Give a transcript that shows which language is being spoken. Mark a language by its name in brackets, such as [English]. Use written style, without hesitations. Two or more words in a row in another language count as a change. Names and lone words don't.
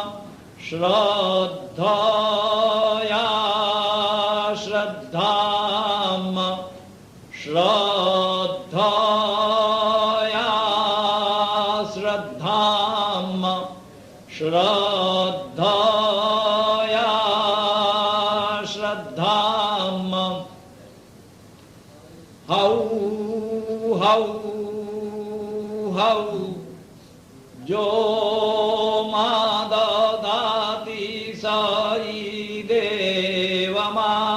[Sanskrit] श्रद्धया श्रद्धाम् श्रद्धया श्रद्धाम् श्रद्धया श्रद्धाम् हौ हौ हौ जो मा ददाति स देवमा